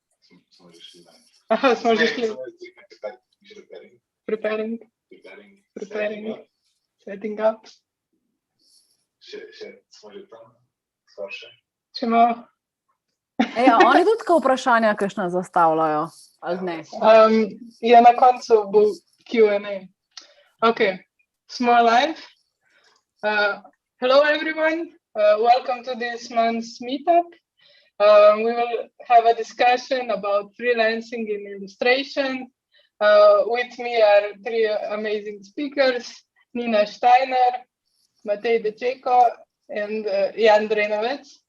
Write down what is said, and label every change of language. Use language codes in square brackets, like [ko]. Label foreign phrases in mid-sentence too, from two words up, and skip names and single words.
[sl] Aha, smo že šli. [en] Preparing. Setting up. [sl] Smo že tam? Skoraj še? Če malo. Ja, oni tudi tako vprašanja, kakšna zastavljajo, ali ne? Ja, na koncu bo Q&A. Okay, smo live. [en] Hello everyone, welcome to this month's meetup. We will have a discussion about freelancing in illustration. With me are three amazing speakers, Nina Štajner, Matej, Cecco, and Jan Drenovec.